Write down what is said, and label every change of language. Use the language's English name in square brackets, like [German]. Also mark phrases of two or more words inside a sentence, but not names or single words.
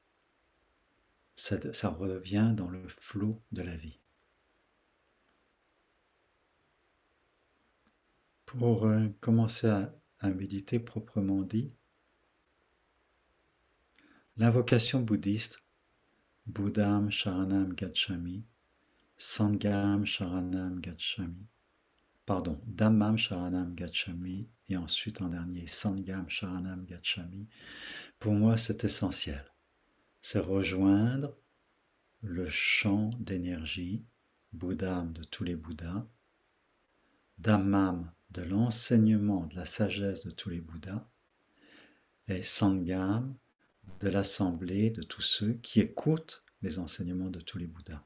[French] Ça revient dans le flot de la vie. Pour commencer à méditer proprement dit, l'invocation bouddhiste, [Pali] Buddham Sharanam Gacchami, Sangham Sharanam Gacchami, pardon, Dhammam Sharanam Gacchami, [French] et ensuite en dernier, [Pali] Sangham Sharanam Gacchami, [French] pour moi c'est essentiel. C'est rejoindre le champ d'énergie, Buddham de tous les Bouddhas, Dhammam de l'enseignement de la sagesse de tous les Bouddhas, et Sangham de l'assemblée de tous ceux qui écoutent les enseignements de tous les Bouddhas.